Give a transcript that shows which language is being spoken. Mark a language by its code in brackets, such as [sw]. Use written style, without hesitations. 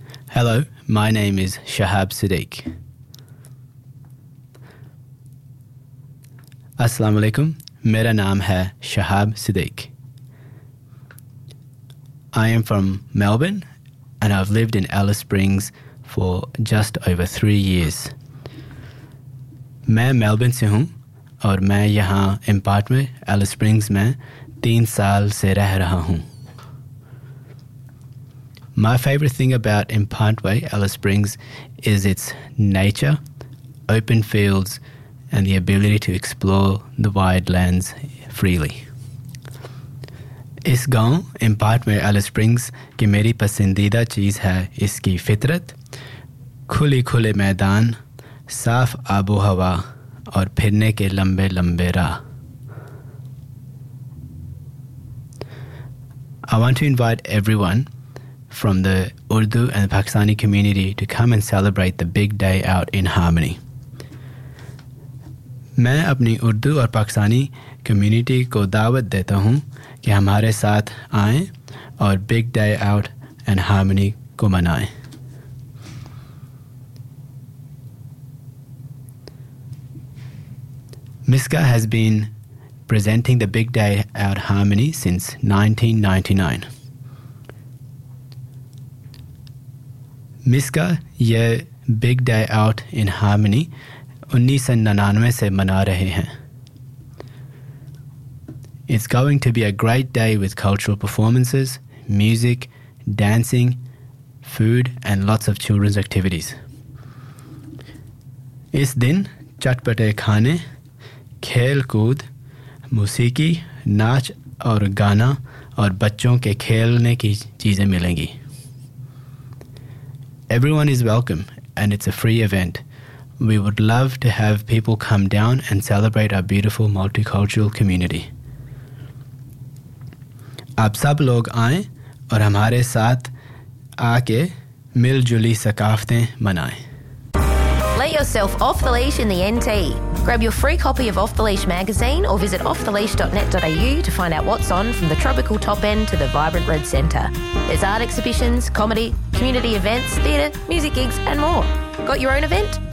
[en] Hello, my name is Shahab Siddiq. [ur] السلام علیکم، میرا نام ہے شہاب صدیق۔ [en] I am from Melbourne and I've lived in Alice Springs for just over 3 years. [ur] میں Melbourne سے ہوں اور میں یہاں امپارٹ میں ایلس اسپرنگس میں 3 سال سے رہ رہا ہوں۔ [en] My favorite thing about Impantwe, Alice Springs, is its nature, open fields, and the ability to explore the wide lands freely. [ur] اس گاؤں امپانٹوے، ایلس اسپرنگس، کی میری پسندیدہ چیز ہے اسکی فطرت، کھلی کھلے میدان، صاف آبو ہوا، اور پھرنے کے لمبے لمبے راہ۔ [en] I want to invite everyone from the Urdu and the Pakistani community to come and celebrate the big day out in harmony. [ur] میں اپنی اردو اور پاکستانی community کو دعوت دیتا ہوں کہ ہمارے ساتھ آئے اور [en] big day out and harmony [ur] کو منائے۔ [en] Miska has been presenting the big day out harmony since 1999. [ur] مسکا، یہ [en] big day out in harmony [ur] 1999 سے منا رہے ہیں۔ [en] It's going to be a great day with cultural performances, music, dancing, food and lots of children's activities. [ur] اس دن چٹپٹے کھانے، کھیل کود، موسیقی، ناچ اور گانا اور بچوں کے کھیلنے کی چیزے ملیں گی۔ [en] Everyone is welcome, and it's a free event. We would love to have people come down and celebrate our beautiful multicultural community. [ur] آپ سب لوگ آئے اور ہمارے ساتھ آکے مل جلی ثقافتے منائے۔ [en] Let yourself off the leash in the NT. Grab your free copy of Off the Leash magazine or visit offtheleash.net.au to find out what's on, from the tropical top end to the vibrant red centre. There's art exhibitions, comedy, community events, theatre, music gigs and more. Got your own event?